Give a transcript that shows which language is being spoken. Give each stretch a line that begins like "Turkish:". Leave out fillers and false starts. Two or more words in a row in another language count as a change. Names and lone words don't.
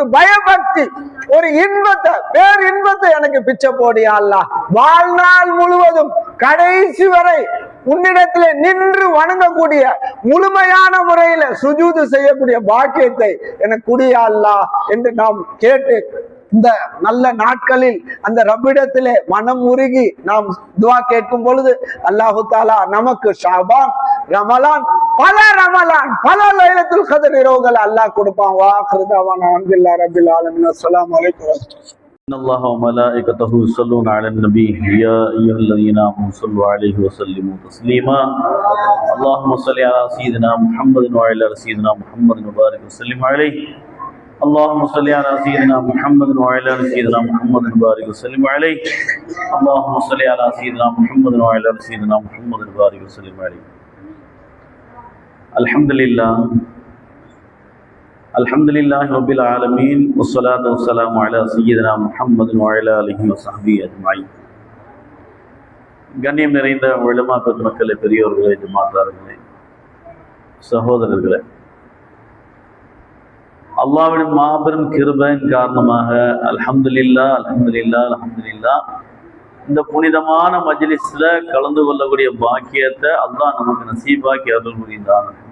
Tamil: பயபக்தி, ஒரு இன்பத்தை, பேரின்பத்தை எனக்கு பிச்சை போடிய அல்லாஹ், வாழ்நாள் முழுவதும் கடைசி வரை உன்னிடத்திலே நின்று வணங்கக்கூடிய, முழுமையான முறையில சுஜூது செய்யக்கூடிய பாக்கியத்தை எனக்கு குடிய அல்லாஹ் என்று நாம் கேட்டு, இந்த நல்ல நாட்களில் அந்த ரப்பிடத்திலே மனம் உருகி நாம் துஆ கேட்கும் பொழுது அல்லாஹு தஆலா நமக்கு ஷாபான், ரமலான், பல லைலத்துல் கத்ர் இரவுகள் அல்லாஹ் கொடுப்பான்.
Arabic: وآخر دعوانا الحمد لله رب العالمين. السلام عليكم. إن الله وملائكته يصلون على النبي يا أيها الذين آمنوا صلوا عليه وسلموا تسليما اللهم صل على سيدنا محمد وعلى سيدنا محمد وبارك وسلم عليه اللهم صل على سيدنا محمد وعلى ال سيدنا محمد وبارك وسلم عليه. اللهم صل على سيدنا محمد وعلى ال سيدنا محمد وبارك وسلم عليه. الحمد لله رب العالمين والصلاة والسلام على سيدنا محمد وعلى آله وصحبه أجمعين.
Tamil: கண்ணியம் நிறைந்த உலமா பெருமக்களே, பெரியோர்களே, ஜமாத்தார்களே, சகோதரர்களே, அல்லாஹ்வின் மாபெரும் கிருபையின் காரணமாக
Arabic: الحمد لله الحمد لله الحمد لله
Tamil: இந்த புனிதமான மஜ்லிஸ்ல கலந்து கொள்ளக்கூடிய பாக்கியத்தை அல்லாஹ் நமக்கு நசீபாக்கி அருள் புரிந்தான்.